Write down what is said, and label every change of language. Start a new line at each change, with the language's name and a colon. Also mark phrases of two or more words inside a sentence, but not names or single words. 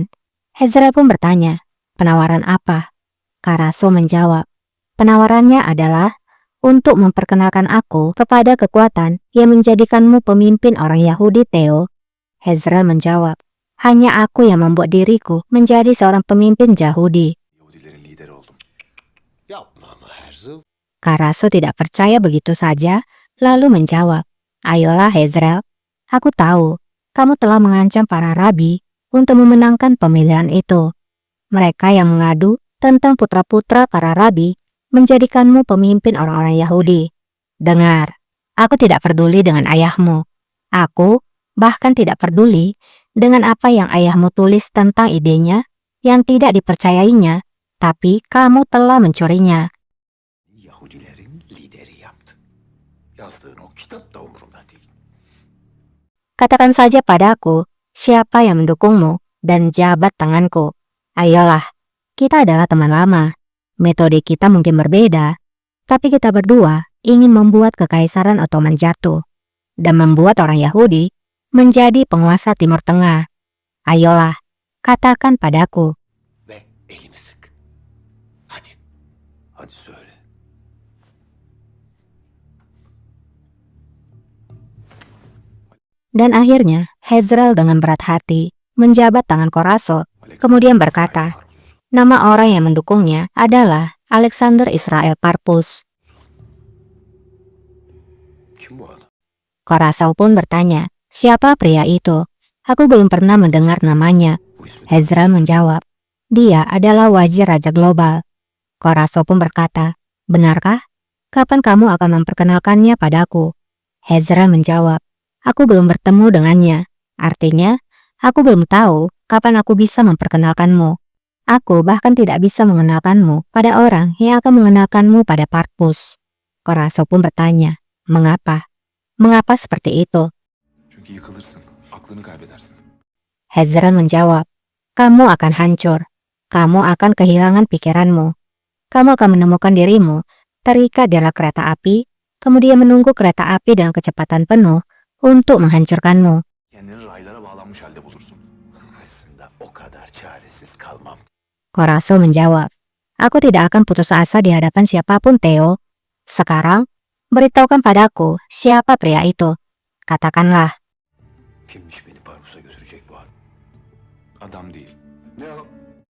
Indonesian: Hazael pun bertanya, "Penawaran apa?" Karaso menjawab, "Penawarannya adalah untuk memperkenalkan aku kepada kekuatan yang menjadikanmu pemimpin orang Yahudi, Theo." Hazael menjawab, "Hanya aku yang membuat diriku menjadi seorang pemimpin Yahudi."
Turkish: Yahudilerin lideri oldum. Yapma ama Herzl.
Indonesian: Karaso tidak percaya begitu saja, lalu menjawab, "Ayolah Hazael, aku tahu kamu telah mengancam para rabi untuk memenangkan pemilihan itu. Mereka yang mengadu tentang putra-putra para rabi menjadikanmu pemimpin orang-orang Yahudi. Dengar, aku tidak peduli dengan ayahmu. Aku bahkan tidak peduli dengan apa yang ayahmu tulis tentang idenya yang tidak dipercayainya, tapi kamu telah mencurinya."
Turkish: Yahudilerin lideri yaptı. Yazdığın o kitap da umurumda değil.
Indonesian: Katakan saja padaku siapa yang mendukungmu dan jabat tanganku. Ayolah, kita adalah teman lama. Metode kita mungkin berbeda, tapi kita berdua ingin membuat kekaisaran Ottoman jatuh dan membuat orang Yahudi menjadi penguasa Timur Tengah. Ayolah, katakan padaku."
Turkish: Ve elimi sık. Hadi. Hadi söyle.
Indonesian: Dan akhirnya Hazael dengan berat hati menjabat tangan Karaso, kemudian berkata, nama orang yang mendukungnya adalah Alexander Israel Parpus.
Turkish: Kim bu adam?
Indonesian: Karaso pun bertanya, "Siapa pria itu? Aku belum pernah mendengar namanya."
Turkish: Bu ismi
Indonesian: Hazael menjawab, "Dia adalah wajir Raja Global." Karaso pun berkata, "Benarkah? Kapan kamu akan memperkenalkannya padaku?" Hazael menjawab, "Aku belum bertemu dengannya. Artinya, aku belum tahu kapan aku bisa memperkenalkanmu. Aku bahkan tidak bisa mengenalkanmu pada orang yang akan mengenalkanmu pada Parpus." Karaso pun bertanya, "Mengapa? Mengapa seperti itu?"
Turkish: Çünkü yıkılırsın. Aklını kaybedersin.
Indonesian: Hazael menjawab, "Kamu akan hancur. Kamu akan kehilangan pikiranmu. Kamu akan menemukan dirimu terikat di dalam kereta api, kemudian menunggu kereta api dengan kecepatan penuh untuk menghancurkanmu."
Turkish: Kendini raylara bağlanmış halde bulursun. Aslında o kadar çaresiz kalmam.
Indonesian: Karaso menjawab, "Aku tidak akan putus asa di hadapan siapapun, Theo. Sekarang, beritahukan padaku siapa pria itu. Katakanlah."
Turkish: Kimmiş beni Barbus'a götürecek bu adam? Adam değil. Ne o?